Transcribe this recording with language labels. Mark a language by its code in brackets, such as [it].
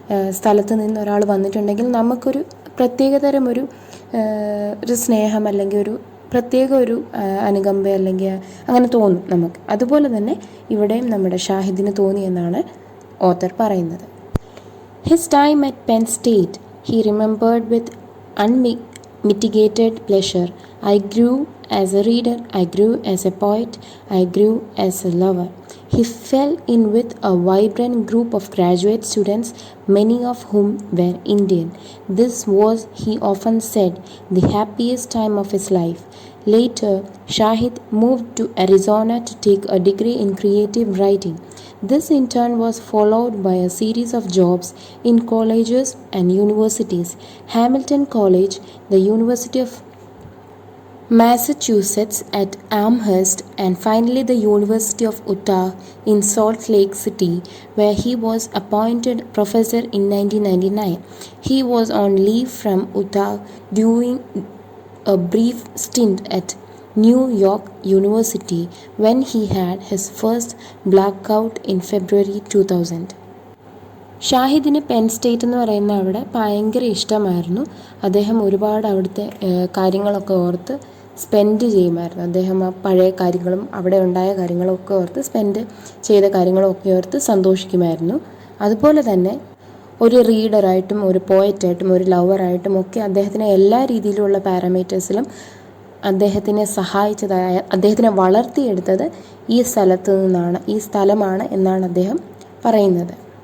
[ml] സ്ഥലത്ത് നിന്ന് ഒരാൾ വന്നിട്ടുണ്ടെങ്കിൽ നമുക്കൊരു പ്രത്യേകതരം ഒരു സ്നേഹം അല്ലെങ്കിൽ ഒരു പ്രത്യേക ഒരു അനുകമ്പ അല്ലെങ്കിൽ അങ്ങനെ തോന്നും നമുക്ക്. അതുപോലെ തന്നെ ഇവിടെയും നമ്മുടെ ഷാഹിദിന് തോന്നിയെന്നാണ് ഓത്തർ പറയുന്നത്. [en] His time at Penn State he remembered with unmitigated pleasure. I grew as a reader, I grew as a poet, I grew as a lover. He fell in with a vibrant group of graduate students, many of whom were Indian. This was, he often said, the happiest time of his life. Later, Shahid moved to Arizona to take a degree in creative writing. This in turn was followed by a series of jobs in colleges and universities. Hamilton College, the University of Massachusetts at Amherst, and finally the University of Utah in Salt Lake City, where he was appointed professor in 1999. He was on leave from Utah during a brief stint at New York University when he had his first blackout in February 2000. [ml] ഷാഹിദിന് Penn State എന്ന് പറയുന്ന അവിടെ ഭയങ്കര ഇഷ്ടമായിരുന്നു. അദ്ദേഹം ഒരുപാട് അവിടുത്തെ കാര്യങ്ങളൊക്കെ ഓർത്ത് സ്പെൻഡ് ചെയ്യുമായിരുന്നു. അദ്ദേഹം ആ പഴയ കാര്യങ്ങളും അവിടെ ഉണ്ടായ കാര്യങ്ങളും ഒക്കെ ഓർത്ത് സ്പെൻഡ് ചെയ്ത കാര്യങ്ങളൊക്കെ ഓർത്ത് സന്തോഷിക്കുമായിരുന്നു. അതുപോലെ തന്നെ ഒരു റീഡറായിട്ടും ഒരു പോയറ്റായിട്ടും ഒരു ലവറായിട്ടും ഒക്കെ അദ്ദേഹത്തിന് എല്ലാ രീതിയിലുള്ള പാരാമീറ്റേഴ്സിലും അദ്ദേഹത്തിനെ സഹായിച്ചതായ, അദ്ദേഹത്തിനെ വളർത്തിയെടുത്തത് ഈ സ്ഥലമാണ് എന്നാണ് അദ്ദേഹം പറയുന്നത്.